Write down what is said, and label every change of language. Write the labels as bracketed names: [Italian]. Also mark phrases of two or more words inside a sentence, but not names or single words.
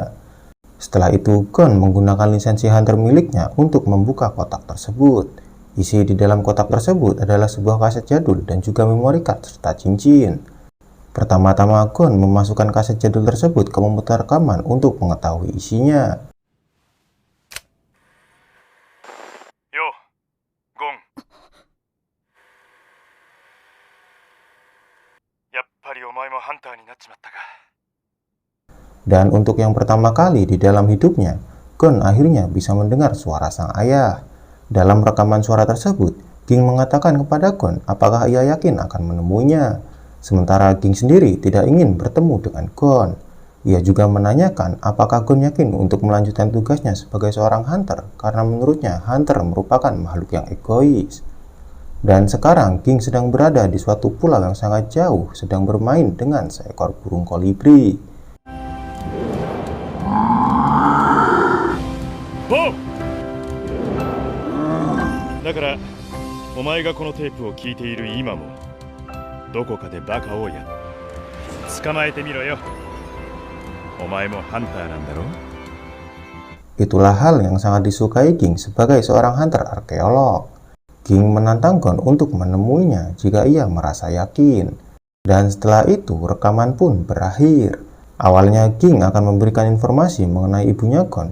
[Indonesian] Setelah itu Gon menggunakan lisensi hunter miliknya untuk membuka kotak tersebut. Isi di dalam kotak tersebut adalah sebuah kaset jadul dan juga memory card serta cincin. Pertama-tama Gon memasukkan kaset jadul tersebut ke komputer rekaman untuk mengetahui isinya. [Japanese] Yo, Gon. やっぱりお前もハンターになっちまったか. [Indonesian] Dan untuk yang pertama kali di dalam hidupnya, Gon akhirnya bisa mendengar suara sang ayah. Dalam rekaman suara tersebut, Ging mengatakan kepada Gon apakah ia yakin akan menemuinya. Sementara Ging sendiri tidak ingin bertemu dengan Gon. Ia juga menanyakan apakah Gon yakin untuk melanjutkan tugasnya sebagai seorang hunter karena menurutnya hunter merupakan makhluk yang egois. Dan sekarang Ging sedang berada di suatu pulau yang sangat jauh sedang bermain dengan seekor burung kolibri. Oh! [Japanese] だから、お前がこのテープを聞いている今も どこかでバカをや捕まえてみろよ。お前もハンターなんだろ? [Indonesian] Itulah hal yang sangat disukai Ging sebagai seorang hunter arkeolog. Ging menantang Gon untuk menemuinya jika ia merasa yakin. Dan setelah itu rekaman pun berakhir. Awalnya Ging akan memberikan informasi mengenai ibunya Gon.